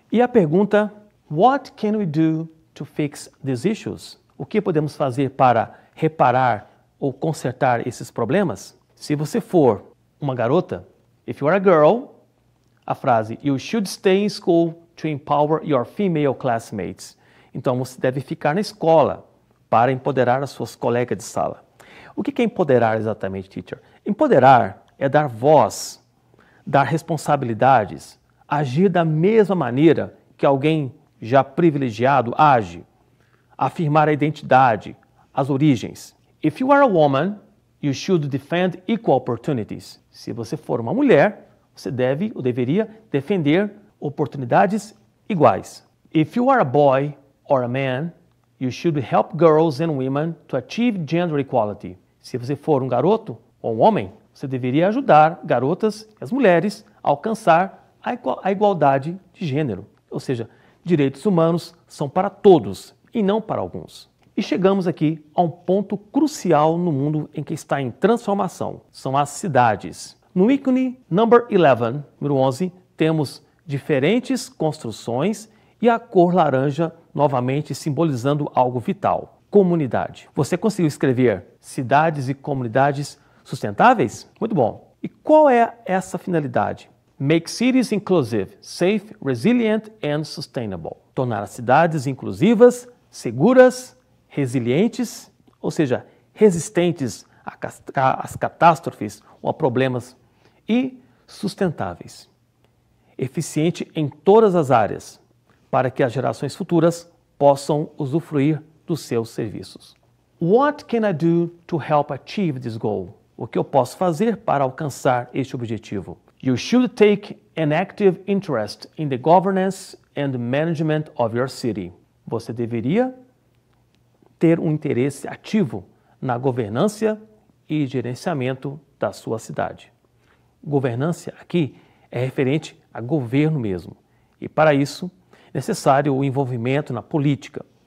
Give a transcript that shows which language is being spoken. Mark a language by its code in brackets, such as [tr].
[pt] E a pergunta, [en] what can we do to fix these issues? [pt] O que podemos fazer para reparar ou consertar esses problemas? Se você for uma garota, [en] if you are a girl, [pt] a frase, [en] you should stay in school to empower your female classmates. [pt] Então você deve ficar na escola para empoderar as suas colegas de sala. O que é empoderar exatamente, teacher? Empoderar é dar voz, dar responsabilidades, agir da mesma maneira que alguém já privilegiado age, afirmar a identidade, as origens. [en] If you are a woman, you should defend equal opportunities. [pt] Se você for uma mulher, você deve ou deveria defender oportunidades iguais. [en] If you are a boy or a man, you should help girls and women to achieve gender equality. [pt] Se você for um garoto ou um homem, você deveria ajudar garotas e as mulheres a alcançar a igualdade de gênero. Ou seja, direitos humanos são para todos e não para alguns. E chegamos aqui a um ponto crucial no mundo em que está em transformação. São as cidades. No ícone number 11, número 11, temos diferentes construções e a cor laranja novamente simbolizando algo vital. Comunidade. Você conseguiu escrever cidades e comunidades sustentáveis? Muito bom. E qual é essa finalidade? [en] Make cities inclusive, safe, resilient and sustainable. [pt] Tornar as cidades inclusivas, seguras, resilientes, ou seja, resistentes às catástrofes ou a problemas e sustentáveis. Eficiente em todas as áreas, para que as gerações futuras possam usufruir dos seus serviços. [en] What can I do to help achieve this goal? [pt] O que eu posso fazer para alcançar este objetivo? [en] You should take an active interest in the governance and management of your city. [pt] Você deveria ter um interesse ativo na governança e gerenciamento da sua cidade. Governança aqui é referente a governo mesmo. E para isso, é necessário o envolvimento na política.